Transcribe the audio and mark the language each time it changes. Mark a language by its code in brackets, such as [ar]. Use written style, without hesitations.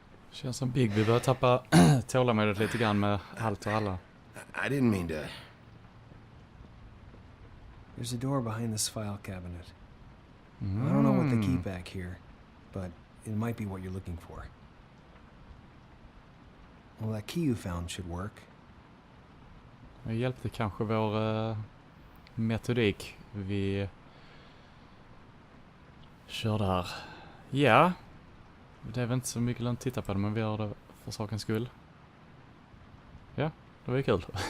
[sv] Känns som Bigby börjar tappa tålamodet lite grann med allt och alla. [en] I didn't mean to... There's a door behind this file cabinet. I don't know what they keep back here, but it might be what you're looking for. Well, that key you found should work. [sv] Det hjälpte kanske vår metodik vi körde här. Ja, det är väl inte så mycket lönt att titta på det, men vi gör det för sakens skull. Ja, det var ju kul.